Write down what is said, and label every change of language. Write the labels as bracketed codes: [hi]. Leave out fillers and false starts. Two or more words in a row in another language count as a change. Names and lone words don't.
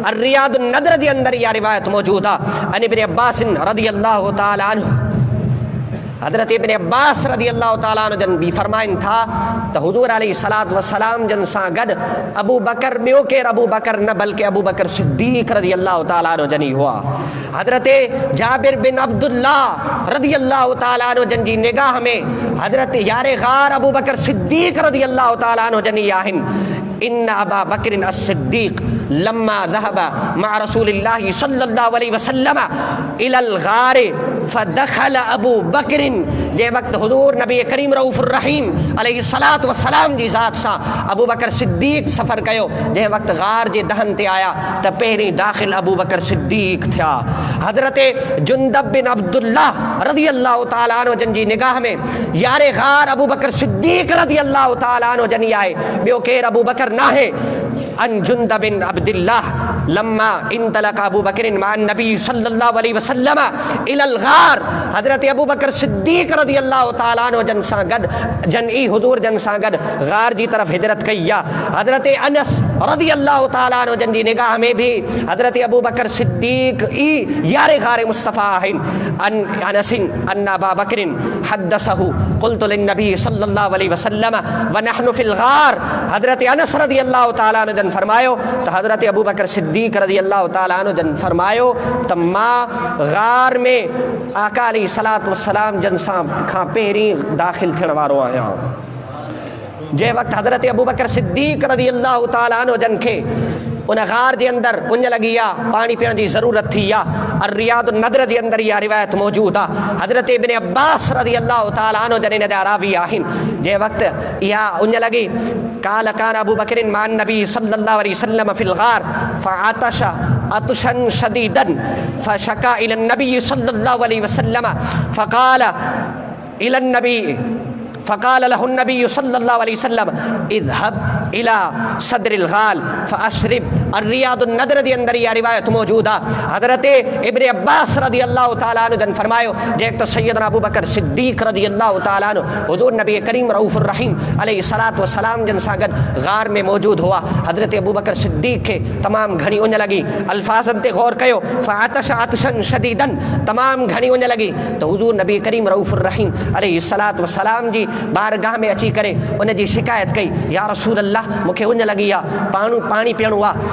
[sd] अर्रियादुन नदर जे अंदरि इहा रिवायत मौजूद आहे। [ar] عن ابن عباس رضي الله تعالى عنه, [sd] हज़रत इब्न अब्बास [ar] رضي الله تعالى عنه [sd] जन बि फरमाइनि था त हुज़ूर [ar] عليه الصلاة والسلام [sd] जन सां गॾु अबू बकर ॿियो केरु अबू बकर न बल्कि अबू बकर सिद्दीक़ [ar] رضي الله تعالى عنه [sd] जन ई हुआ। हज़रत जाबिर बिन अब्दुल्लाह [ar] رضي الله تعالى عنه [sd] जन जी निगाह में हज़रत यारे ग़ार अबू बकर सिद्दीक़ [ar] رضي الله تعالى عنه [sd] जन ई आहिनि। [ar] إن أبا بكر الصديق لما ذهب مع رسول الله صلى الله عليه وسلم إلى الغار فدخل أبو بكر, [sd] जंहिं वक़्तु हुज़ूर नबी करीम [ar] الرؤوف الرحيم عليه الصلاة والسلام [sd] जी ज़ात सां अबू बकर सिद्दीक़ सफ़र कयो, जंहिं वक़्तु ग़ार जे दहन ते आया त पहिरीं दाख़िल अबू बकर सिद्दीक़ थिया। हज़रत जुंदब बिन अब्दुल्लाह [ar] رضي الله تعالى عنه [sd] जन जी निगाह में यारे ग़ार अबू बकर सिद्दीक़ [ar] رضي الله تعالى عنه [sd] जन ई आहे, ॿियो केरु अबू बकर नाहे। [ar] عن جندب بن عبد الله لما انطلق أبو بكر مع النبي صلى الله عليه وسلم إلى الغار, [sd] हज़रत अबू बकर सिद्दीक़ [ar] رضي الله تعالى عنه [sd] जन सां गॾु जन ई हुज़ूर जन सां गॾु ग़ार जी तरफ़ हिजरत कई आहे। हज़रत अनस [ar] رضي الله تعالى عنه [sd] जन जी निगाह में भी हज़रत अबू बकर सिद्दीक़ ई यारे ग़ार मुस्तफ़ा आहिनि। [ar] عن أنس عن أبي بكر حدثه قلت للنبي صلى الله عليه وسلم ونحن في الغار. [sd] हज़रत अनस [ar] رضي الله تعالى عنه [sd] जन फरमायो त हज़रत अबू बकर सिद्दीक़ सिद्दीक़ [ar] رضي الله تعالى عنه [sd] जन फरमायो त मां गार में आका [ar] عليه الصلاة والسلام [sd] जन सां खां पहिरीं दाख़िल थियण वारो आहियां। जंहिं वक़्तु हज़रत अबू बकर सिद्दीक़ [ar] رضي الله تعالى عنه [sd] जन खे उन गार जे अंदरि उञ लॻी आहे, पाणी पीअण जी ज़रूरत थी आहे। रियाद नदर जे अंदरि इहा रिवायत मौजूदु आहे। हज़रत इब्न अब्बास [ar] رضي الله تعالى عنه [sd] जन इन जा रावी आहिनि। जंहिं वक़्तु इहा उञ लॻी [ar] قال كان أبو بكر مع النبي صلى الله عليه وسلم في الغار فعطش عطشا شديدا فشكا إلى النبي صلى الله عليه وسلم فقال إلى النبي فقال له النبي صلى الله عليه وسلم اذهب إلى صدر الغار فاشرب. [sd] रियाद नदर जे अंदरि इहा रिवायत मौजूदु आहे। हज़रत इब्न अब्बास [ar] رضي الله تعالى عنه [sd] जन फरमायो जंहिं त सैयदना अबू बकर सिद्दीक़ [ar] رضي الله تعالى عنه [sd] हुज़ूर नबी करीम [ar] الرؤوف الرحيم عليه الصلاة والسلام [sd] जन सां गॾु गार में मौजूदु हुआ। हज़रत अबू बकर सिद्दीक़ खे तमामु घणी उञ लॻी। अल्फाज़नि ते गौर कयो, [ar] فعطش عطشا شديدا, [sd] तमामु घणी उञ लॻी त हुज़ूर नबी करीम [ar] الرؤوف الرحيم عليه الصلاة والسلام [sd] जी बारगाह में अची करे उन जी शिकायत कई, [ar] يا رسول الله [sd] मूंखे उञ लॻी आहे, पाणी पीअणो आहे।